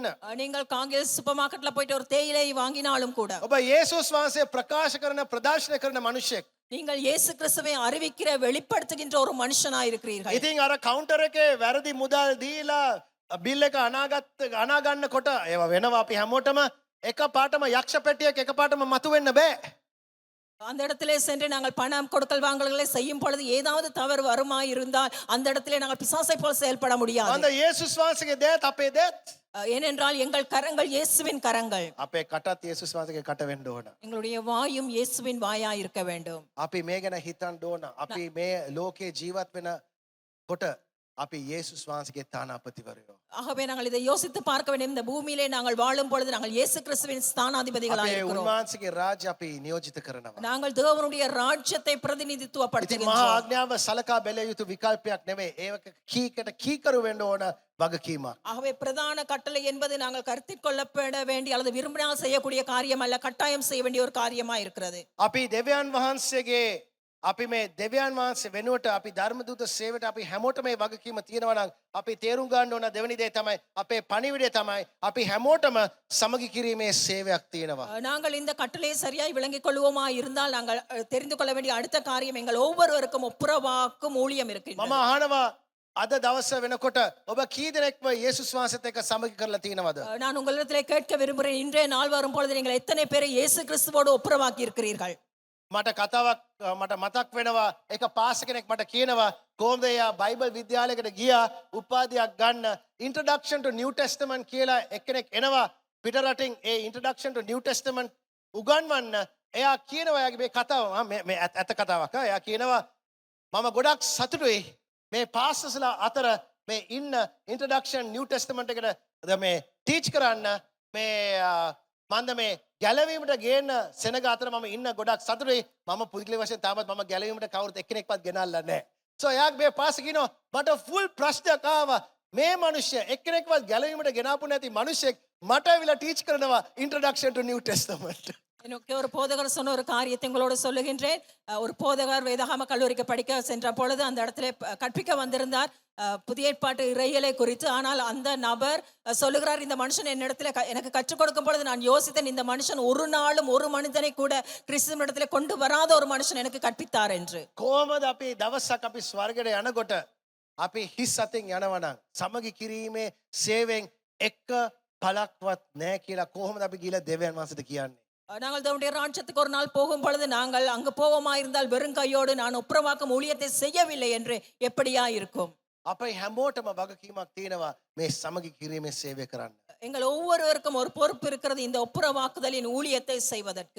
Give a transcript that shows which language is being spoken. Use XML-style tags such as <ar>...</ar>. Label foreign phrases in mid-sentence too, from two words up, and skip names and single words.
<ta>நீங்கள் காங்கில் சூப்பர் மார்க்கெட்ல போயிட்டு ஒரு தேயிலை வாங்கினாலும் கூட</ta> <si>ඔබ යේසුස් වහන්සේ ප්‍රකාශ කරන ප්‍රදර්ශනය කරන මිනිසෙක්.</si> <ta>நீங்கள் இயேசு கிறிஸ்துவை அறிவிக்கிற வெளிப்படுத்துகின்ற ஒரு மனுஷனாய் இருக்கிறீர்கள்.</ta> <si>ඉතින් අර කවුන්ටර් එකේ වැරදි මුදල් දීලා බිල් එක අනා ගන්නකොට ඒවා වෙනවා අපි හැමෝටම එක පාටම යක්ෂ පෙට්ටියක් එක පාටම මතුවෙන්න බෑ.</si> <ta>அந்த இடத்திலே சென்று நாங்கள் பணம் கொடுக்கல் வாங்கல்களை செய்யும் பொழுது ஏதாவது தவறு வருமாய் இருந்தால் அந்த இடத்திலே நாங்கள் பிசாசை போல் செயல்பட முடியாது.</ta> <si>අන්ද යේසුස් වහන්සේගේ දේත් අපේ දේත්</si> <ta>ஏனென்றால் எங்கள் கரங்கள் இயேசுவின் கரங்கள்.</ta> <si>අපේ කටත් යේසුස් වහන්සේගේ කට වෙන්න ඕන.</si> <ta>எங்களுடைய வாயும் இயேசுவின் வாயாய் இருக்க வேண்டும்.</ta> <si>අපි මේ ගැන හිතන්න ඕන. අපි මේ ලෝකේ ජීවත් වෙන කොට අපි යේසුස් වහන්සේගේ තානාපතිවරයෝ.</si> <ta>ஆகவே நாங்கள் இதை யோசித்து பார்க்க வேண்டும். இந்த பூமியிலே நாங்கள் வாழும் பொழுது நாங்கள் இயேசு கிறிஸ்துவின் ஸ்தானாதிபதிகளாய்</ta> <si>අපේ</si> <ta>இருக்கிறோம்.</ta> <si>උන්වහන්සේගේ රාජ්‍ය අපි නියෝජිත කරනවා.</si> <ta>நாங்கள் தேவனுடைய ராஜ்யத்தை</ta> <si>ඉතින් මහා</si> <ta>பிரதிநிதித்துவப்படுத்துகின்றோம்.</ta> <si>ආඥාව සලකා බැලිය යුතු විකල්පයක් නෙමෙයි. ඒක කීකට කීකරු වෙන්න ඕන වගකීමක්.</si> <ta>ஆகவே பிரதான கட்டளை என்பது நாங்கள் கருத்தில் கொள்ளப்பட வேண்டிய அல்லது விரும்பினால் செய்யக்கூடிய காரியம் அல்ல, கட்டாயம் செய்ய வேண்டிய ஒரு காரியமா இருக்கிறது.</ta> <si>අපි දෙවියන් වහන්සේගේ අපි මේ දෙවියන් වහන්සේ වෙනුවට අපි ධර්මදූත සේවයට අපි හැමෝටම මේ වගකීම තියෙනවා නම් අපි තේරුම් ගන්න ඕන දෙවෙනි දේ තමයි අපේ පණිවිඩය තමයි අපි හැමෝටම සමගි කිරීමේ සේවයක් තියෙනවා.</si> <ta>நாங்கள் இந்த கட்டளையை சரியாய் விளங்கிக் கொள்வோமா இருந்தால் நாங்கள் தெரிந்து கொள்ள வேண்டிய அடுத்த காரியம் எங்கள் ஒவ்வொருவருக்கும் ஒப்புரவாக்கும் ஊழியம்</ta> <si>මම</si> <ta>இருக்கின்றது.</ta> <si>අහනවා අද දවස වෙනකොට ඔබ කී දෙනෙක්ව යේසුස් වහන්සේත් එක්ක සමගි කරලා තියෙනවද?</si> <ta>நான் உங்களிடத்திலே கேட்க விரும்புகிறேன், இன்றைய நாள் வரும் பொழுது நீங்கள் எத்தனை பேரை இயேசு கிறிஸ்துவோடு ஒப்புரவாக்கி இருக்கிறீர்கள்?</ta> <si>මට කතාවක් මට මතක් වෙනවා එක පාස කෙනෙක් මට කියනවා කොහොමද එයා බයිබල් විද්‍යාලයකට ගියා උපාධියක් ගන්න</si> <en>introduction to new testament</en> <si>කියලා එක්කෙනෙක් එනවා පිට රටින් ඒ</si> <en>introduction to new testament</en> <si>උගන්වන්න එයා කියනවා එයාගේ මේ කතාව මේ ඇත්ත කතාවක් එයා කියනවා මම ගොඩක් සතුටුයි මේ පාස්ටර්ස්ලා අතර මේ ඉන්න</si> <en>introduction new testament</en> <si>එකට මේ ටීච් කරන්න මේ මන්ද මේ ගැලවීමට ගේන්න සෙනග අතර මම ඉන්න ගොඩක් සතුටුයි මම පුදුලික වශයෙන් තාමත් මම ගැලවීමට කවුරුත් එක්කෙනෙක්වත් ගෙනල්ලා නැහැ. So එයාගේ මේ පාස්ටර් කියනවා මට ෆුල් ප්‍රශ්නයක් ආවා මේ මිනිස්සු එක්කෙනෙක්වත් ගැලවීමට ගෙනාපු නැති මිනිස්සෙක් මට ඇවිල්ලා ටීච් කරනවා</si> <en>introduction to new testament.</en> <ta>எனக்கு ஒரு போதகர் சொன்ன ஒரு காரியத்தை உங்களோடு சொல்லுகின்றேன். ஒரு போதகர் வேதாகம கல்லூரிக்கு படிக்க சென்ற பொழுது அந்த இடத்துல கற்பிக்க வந்திருந்தார் புதிய ஏற்பாட்டு இறையியலை குறித்து. ஆனால் அந்த நபர் சொல்லுகிறார், இந்த மனுஷன் என்னிடத்துல எனக்கு கற்றுக் கொடுக்கும் பொழுது நான் யோசித்தேன், இந்த மனுஷன் ஒரு நாளும் ஒரு மனிதனை கூட கிறிஸ்துவின் இடத்துல கொண்டு வராத ஒரு மனுஷன் எனக்கு கற்பித்தார் என்று.</ta> <si>කොහොමද අපි දවසක් අපි ස්වර්ගයට යනකොට අපි හිස් අතින් යනවා නම් සමගි කිරීමේ සේවයෙන් එක පළක්වත් නැහැ කියලා කොහොමද අපි ගිහලා දෙවියන් වහන්සේට කියන්නේ?</si> <ta>நாங்கள் தேவனுடைய ராஜ்யத்துக்கு ஒரு நாள் போகும் பொழுது நாங்கள் அங்கு போவோமா இருந்தால் வெறும் கையோடு நான் ஒப்புரவாக்கும் ஊழியத்தை செய்யவில்லை என்று எப்படியா இருக்கும்?</ta> <si>අපේ හැමෝටම වගකීමක් තියෙනවා මේ සමගි කිරීමේ සේවය කරන්න.</si> <ta>எங்கள் ஒவ்வொருவருக்கும் ஒரு பொறுப்பு இருக்கிறது இந்த ஒப்புரவாக்குதலின் ஊழியத்தை செய்வதற்கு.</ta>